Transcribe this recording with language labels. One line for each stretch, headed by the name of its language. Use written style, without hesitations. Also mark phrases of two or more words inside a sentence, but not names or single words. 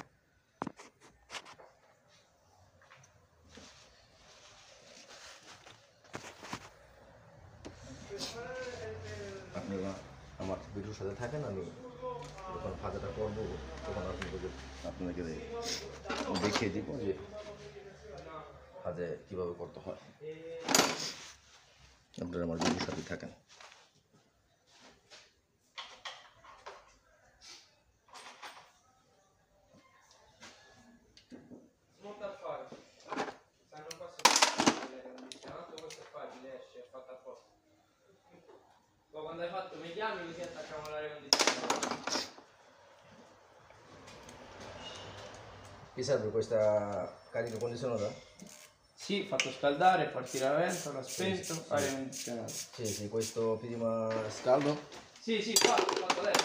Bangla: আপনারা আমার ভিডিওর সাথে থাকেন, আমি যখন ভাজাটা করবো তখন আপনাকে দেখিয়ে দিব যে ভাজে কীভাবে করতে হয়। আপনারা আমার ভিডিওর সাথে থাকেন।
Italian: Quando hai fatto mi chiami così attacchiamo l'aria condizionata. Che serve questa carica condizionata? Sì, fatto scaldare, partire la ventola, spento, Sì. aria condizionata. Sì, questo prima scaldo? Sì, fatto adesso.